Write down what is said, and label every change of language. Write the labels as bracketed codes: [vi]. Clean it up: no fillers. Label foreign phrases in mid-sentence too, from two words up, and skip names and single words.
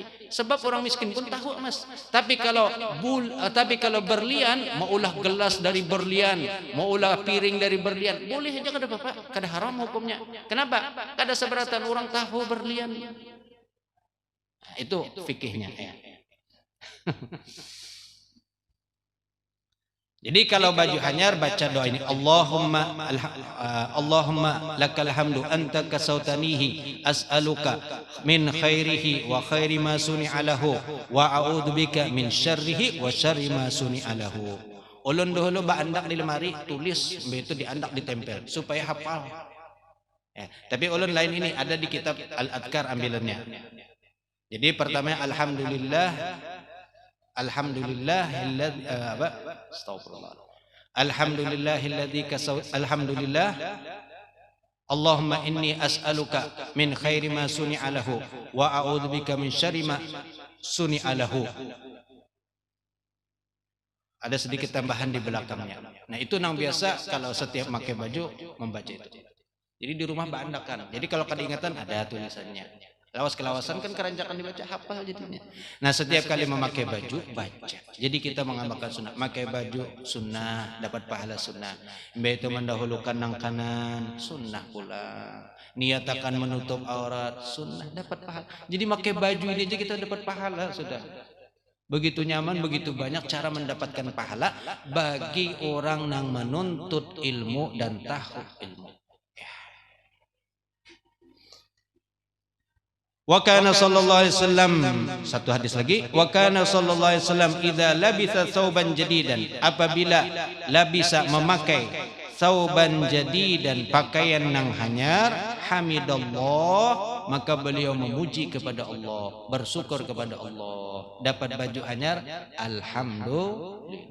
[bjn] Sebab orang miskin pun tahu emas. Tapi kalau berlian, maulah gelas dari berlian, maulah piring dari berlian, boleh aja kada apa-apa, kada haram hukumnya. [id] Kenapa? [bjn] Kada seberatan orang tahu berlian. [id] Nah, itu fikihnya ya. Jadi kalau baju hanyar baca doa ini [ar] اللهم لك الحمد أنت كسوتنيه أسألك من خيره وخير ما صنع له وأعوذ بك من شره وشر ما صنع له [id] lahu wa a'udzubika min syarrihi wa syarri ma suni'a lahu. [bjn] Ulun dahulu baandak di lemari tulis itu diandak ditempel supaya hafal. Ya, tapi ulun lain ini ada di kitab Al-Adhkar ambilannya. [id] Jadi pertama [ar] الحمد لله الحمد لله الذي اللهم إني أسألك من خير ما صنع له وأعوذ بك من شر ما صنع له wa a'udzubika min syarri ma suni'a lahu. [id] Ada sedikit tambahan di belakangnya. Nah itu yang biasa kalau setiap pakai baju membaca itu. [bjn] Jadi di rumah bandakan. Jadi kalau kada ingatan ada tulisannya. Lawas-kelawasan kan keranjakan dibaca, hafal jadinya. [id] Nah setiap kali memakai baju baca. Jadi kita mengamalkan sunnah. [bjn] Pakai baju sunnah, dapat pahala sunnah. Mbak itu mendahulukan nang kanan, sunnah pula. [id] Niat akan menutup aurat, sunnah, dapat pahala. Jadi pakai baju ini aja kita dapat pahala sudah. Begitu nyaman, begitu banyak cara mendapatkan pahala bagi orang yang menuntut ilmu dan tahu ilmu. [ar] وكان صلى الله عليه وسلم, [id] satu hadis lagi, [ar] وكان صلى الله عليه وسلم إذا لبس ثوبا جديدا, [id] apabila labisa memakai [ar] ثوبا جديدا, [id] pakaian yang hanyar, hamidallah, maka beliau memuji kepada Allah, bersyukur kepada Allah. [bjn] Dapat baju hanyar, alhamdulillah.